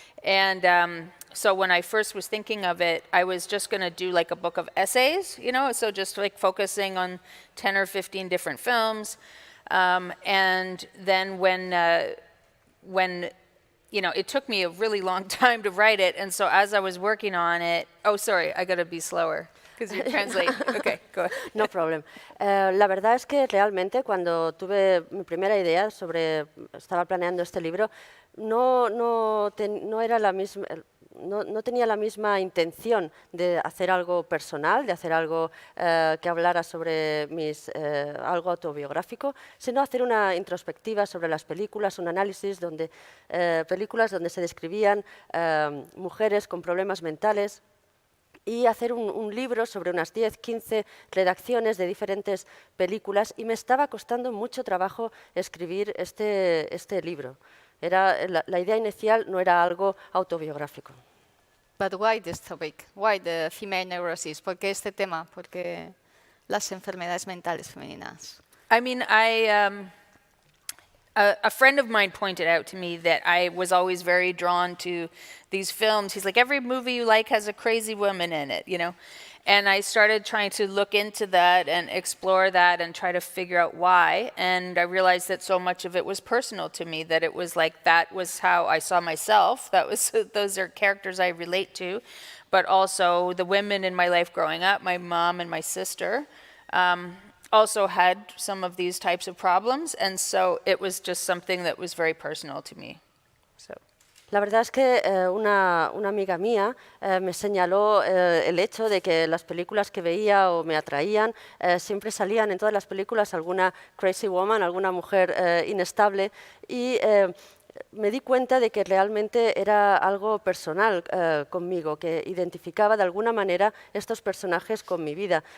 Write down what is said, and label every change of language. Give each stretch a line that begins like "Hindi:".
English: And so when I first was thinking of it, I was just going to do like a book of essays, you know, so just like focusing on 10 or 15 different films. And then when you know, it took me a really long time to write it, and so as I was working on it, oh, sorry, I got to be slower. Because you translate. Okay, go ahead. No problem.
Spanish: La verdad es que realmente cuando tuve mi primera idea estaba planeando este libro, no tenía la misma intención de hacer algo personal, de hacer algo que hablara sobre algo autobiográfico, sino hacer una introspectiva sobre las películas, un análisis películas donde se describían mujeres con problemas mentales, y hacer un libro sobre unas 10, 15 redacciones de diferentes películas, y me estaba costando mucho trabajo escribir este libro. La idea inicial no era algo autobiográfico.
English: But why this topic? Why the female neurosis?
Spanish: ¿Por qué este tema? ¿Por qué las enfermedades mentales femeninas?
English: I mean, a friend of mine pointed out to me that I was always very drawn to these films. He's like, every movie you like has a crazy woman in it, you know? And I started trying to look into that and explore that and try to figure out why. And I realized that so much of it was personal to me, that it was like that was how I saw myself. Those are characters I relate to. But also the women in my life growing up, my mom and my sister, also had some of these types of problems, and so it was just something that was very personal to me. So.
Spanish: La verdad es que una amiga mía me señaló el hecho de que las películas que veía o me atraían, siempre salían en todas las películas alguna
English: crazy woman,
Spanish: alguna mujer inestable, y me di cuenta de que realmente era algo personal conmigo, que identificaba de alguna manera estos personajes con mi vida.